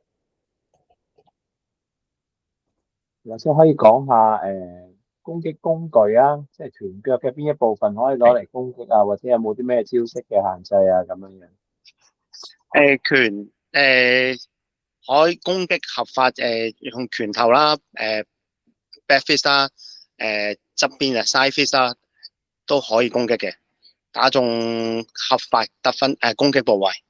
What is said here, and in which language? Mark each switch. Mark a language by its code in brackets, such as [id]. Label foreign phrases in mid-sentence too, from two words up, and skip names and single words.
[yue] 或者可以講下攻擊工具啊，即係拳腳嘅邊一部分可以攞嚟攻擊啊，或者有冇啲咩招式嘅限制啊咁樣樣？拳可以攻擊合法用拳頭啦， [en] back fist [yue] 啦，側邊嘅 [en] side fist [yue] 啦，都可以攻擊嘅，打中合法得分攻擊部位。